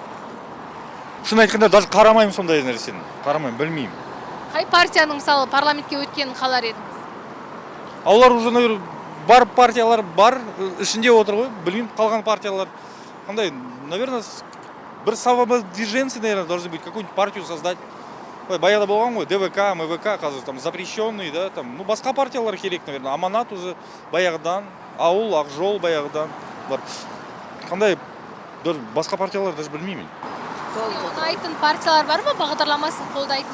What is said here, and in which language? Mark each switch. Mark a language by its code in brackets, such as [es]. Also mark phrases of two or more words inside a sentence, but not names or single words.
[kk] Шын айтқанда даже қарамаймын сондай нәрсені. Қарамаймын, білмеймін. Қай партияның мысалы парламентке өткенін қалар едіңіз? Олар уже бар партиялар бар, ішінде отыр ғой. Білмеймін, қалған партиялар. Қандай, наверное, бір самовыдвиженцы, [ru] наверное, должны быть, какую-нибудь партию создать. [kk] Баяғыда болған ғой, ДВК, МВК, қазір [ru] там запрещенный, да, там, ну, [kk] басқа партиялар керек, наверное. Аманат уже баяғыдан, ауыл, Ақжол баяғыдан бар. Қандай, басқа партиялар даже білмеймін. Ұнайтын партиялар бар ма бағдарламасын қолдайтын?